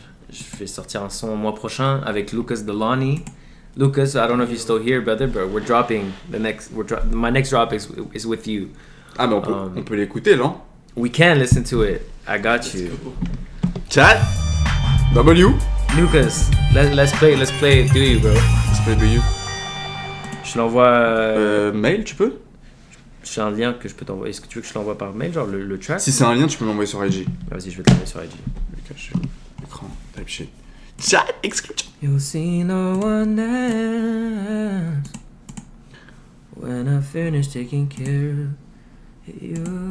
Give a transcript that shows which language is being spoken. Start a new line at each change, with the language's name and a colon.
French: Je vais sortir un son le mois prochain avec Lucas Delani.
English: Lucas, I don't know if you're still here, brother, but we're dropping the next. My next drop is with you.
French: Ah, mais on peut l'écouter, là.
English: We can listen to it. I got you. Chat. W. Lucas, let's play Do You, bro. Let's play Do You.
French: Je te l'envoie. Mail, tu peux? J'ai un lien que je peux t'envoyer. Est-ce que tu veux que je te l'envoie par mail, genre le track? Si c'est un lien, tu peux m'envoyer sur IG. Vas-y, je vais te l'envoyer sur IG. Le cacher. Écran.
English: Type shit.
French: Chat. Exclu.
English: You'll see no one else when I finish taking care of you.